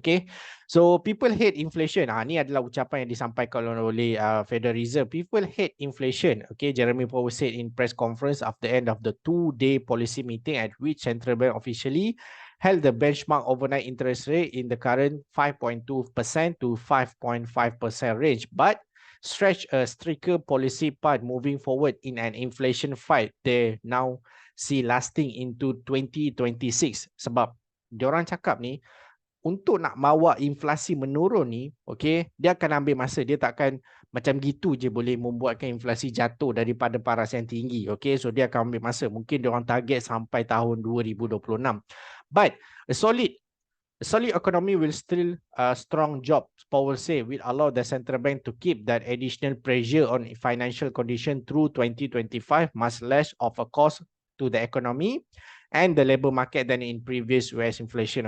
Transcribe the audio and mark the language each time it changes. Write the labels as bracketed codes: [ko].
[en] Okay, so people hate inflation. [ms] Ni adalah ucapan yang disampaikan oleh Federal Reserve. People hate inflation. [en] Okay, Jeremy Powell said in press conference after the end of the 2-day policy meeting at which central bank officially held the benchmark overnight interest rate in the current 5.2% to 5.5% range, but stretch a stricter policy path moving forward in an inflation fight they now see lasting into 2026. [ms] Sebab diorang cakap ni, untuk nak bawa inflasi menurun ni, okay, dia akan ambil masa. Dia takkan macam gitu je boleh membuatkan inflasi jatuh daripada paras yang tinggi. Okay, so dia akan ambil masa. Mungkin diorang target sampai tahun 2026. [en] But a solid economy will still strong job, Powell say, will allow the central bank to keep that additional pressure on financial condition through 2025, much less of a cost to the economy and the labour market than in previous US inflation.